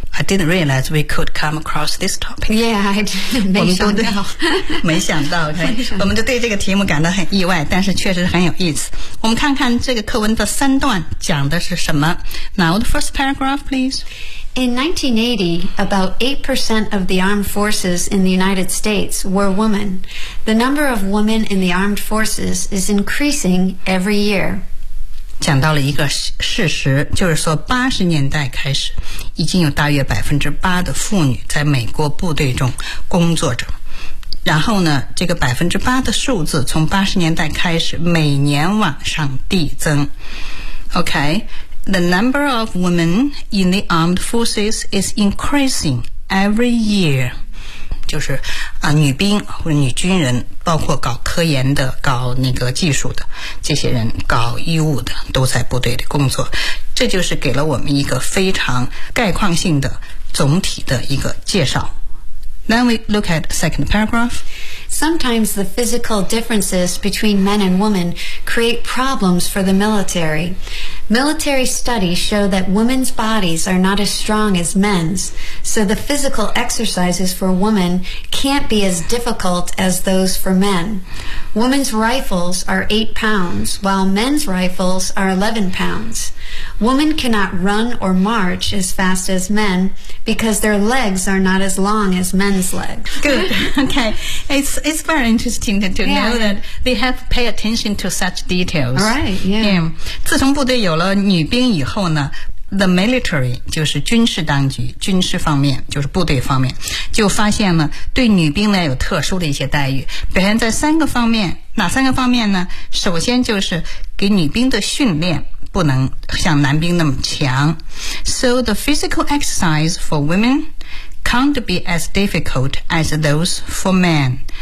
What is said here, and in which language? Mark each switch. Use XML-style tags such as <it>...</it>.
<en>I didn't realize we could come across this topic. Yeah, I didn't.</en> <zh>我们都没想到，我们都对这个题目感到很意外，但是确实很有意思。我们看看这个课文的三段讲的是什么。</zh> <en>Now the first paragraph, please. In 1980, about 8% of the armed forces in the United States were women. The number of women in the armed forces is increasing every year.</en> <zh>讲到了一个事实，就是说80年代开始，已经有大约 8% 的妇女在美国部队中工作着。然后呢，这个 8% 的数字从80年代开始每年往上递增。 OK?</zh> <en>The number of women in the armed forces is increasing every year.</en> <zh>就是啊，女兵或者女军人，包括搞科研的、搞那个技术的这些人，搞医务的都在部队里工作。这就是给了我们一个非常概况性的总体的一个介绍。</zh> <en>Then we look at the second paragraph. Sometimes the physical differences between men and women create problems for the military. Military studies show that women's bodies are not as strong as men's, so the physical exercises for women can't be as difficult as those for men. Women's rifles are 8 pounds, while men's rifles are 11 pounds. Women cannot run or march as fast as men because their legs are not as long as men's legs. Good. Okay. It's very interesting to know that they have pay attention to such details. Right. Yeah.</en> <zh>自从部队有了女兵以后呢，</zh> <en>The military</en> <zh>就是军事当局，军事方面就是部队方面，就发现了对女兵呢有特殊的一些待遇，表现在三个方面，哪三个方面呢？首先就是给女兵的训练不能像男兵那么强。</zh> <en>So the physical exercise for women can't be as difficult as those for men.</en>